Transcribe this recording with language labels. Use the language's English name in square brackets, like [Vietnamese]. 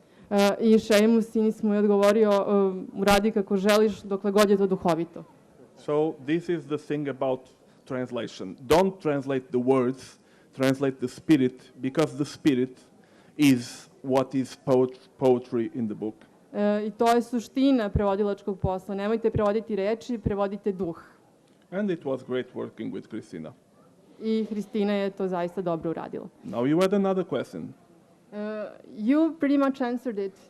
[Serbian] I Seamus Inis mu je odgovorio, uradi kako želiš, dokle god je to duhovito. [English] So this is the thing about translation. Don't translate the words, translate the spirit, because the spirit is what is poetry in the book. [Serbian] I to je suština prevodilačkog posla. Nemojte prevoditi reči, prevodite duh. [English] And it was great working with Christina. [Serbian] I Hristina je to zaista dobro uradila. [English] Now you had another question. You pretty much answered it.